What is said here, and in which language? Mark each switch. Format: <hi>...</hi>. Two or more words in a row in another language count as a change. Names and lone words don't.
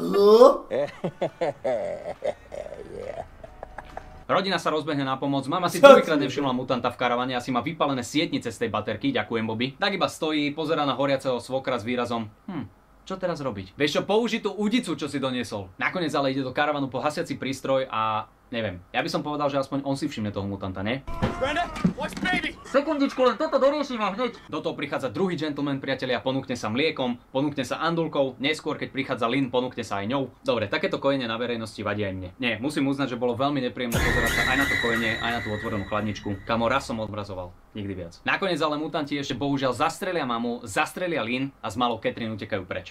<sk>Rodina sa rozbehne na pomoc, mama si druhýkrát nevšimla mutanta v karavane, asi má vypálené sietnice z tej baterky, ďakujem Bobby. Tak iba stojí, pozerá na horiaceho svokra s výrazom čo teraz robiť? Vieš čo, použi tú udicu, čo si doniesol. Nakoniec ale ide do karavanu po hasiaci prístroj a neviem. Ja by som povedal, že aspoň on si všimne toho mutanta, nie?</sk> <en>Brenda, watch baby!</en> <sk>Sekundičku, len toto doriešim a hneď. Do toho prichádza druhý gentleman, priatelia, ponúkne sa mliekom, ponúkne sa andulkou, neskôr keď prichádza Lynn, ponúkne sa aj ňou. Dobre, takéto kojenie na verejnosti vadí aj mne. Nie, musím uznať, že bolo veľmi nepríjemné pozerať sa aj na to kojenie, aj na tú otvorenú chladničku. Kamo, raz som odmrazoval, nikdy viac. Nakoniec ale mutanti ešte bohužiaľ zastrelia mamu, zastrelia Lynn a s malou Catherine utekajú preč.</sk>